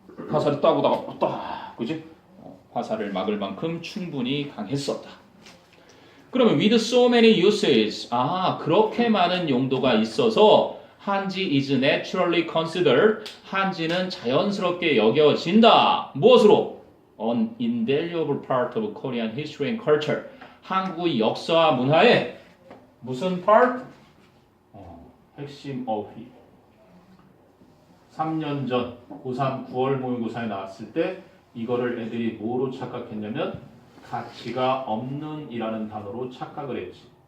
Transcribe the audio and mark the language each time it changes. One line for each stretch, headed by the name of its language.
Korean: 화살을 따고다가 딱 그지 화살을 막을 만큼 충분히 강했었다. 그러면 with so many uses 그렇게 많은 용도가 있어서 한지 is naturally considered 한지는 자연스럽게 여겨진다. 무엇으로?
English: an invaluable part of Korean history and culture.
Korean: 한국의 역사와 문화의 무슨 part? 핵심 어휘. 3년 전 고3 9월 모의고사에 나왔을 때 이거를 애들이 뭐로 착각했냐면 가치가 없는 이라는 단어로 착각을 했지.